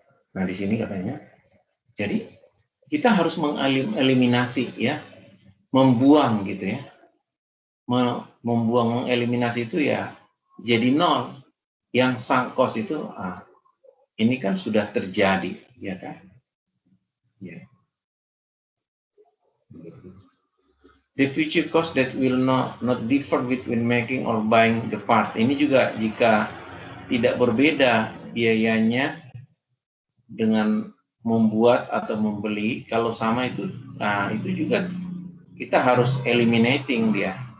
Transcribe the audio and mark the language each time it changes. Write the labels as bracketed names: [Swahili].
[Indonesian] Nah, di sini katanya, jadi kita harus mengeliminasi ya, membuang gitu ya. Membuang, mengeliminasi itu ya jadi nol. Yang sunk cost itu ini kan sudah terjadi, ya kan? Ya. [English] The future cost that will not differ between making or buying the part. [Indonesian] Ini juga jika tidak berbeda biayanya dengan membuat atau membeli, kalau sama itu, itu juga kita harus eliminating dia.